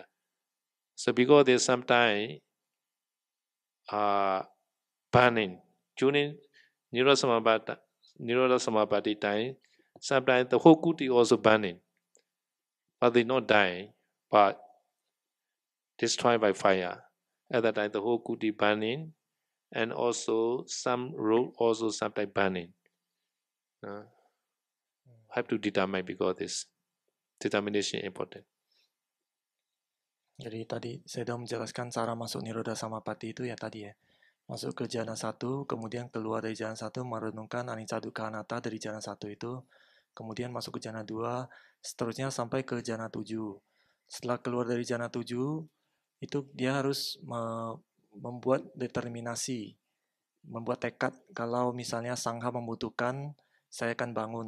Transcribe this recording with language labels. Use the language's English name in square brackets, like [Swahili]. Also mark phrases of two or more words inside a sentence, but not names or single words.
[English] So because there's sometimes burning during Nirodha Samapatti time, sometimes the whole kuti also burning, but they not dying, but destroyed by fire. At that time, the whole kuti burning, and also some road also sometimes burning. Have to determine because this determination important. [Indonesian] Jadi tadi saya sudah menjelaskan cara masuk Nirodha Samapatti itu ya tadi ya. Masuk ke jana 1, kemudian keluar dari jana 1 merenungkan [Pali] anicca dukkha anatta [Indonesian] dari jana 1 itu, kemudian masuk ke jana 2, seterusnya sampai ke jana 7. Setelah keluar dari jana 7, itu dia harus membuat determinasi, membuat tekad kalau misalnya sangha membutuhkan, saya akan bangun.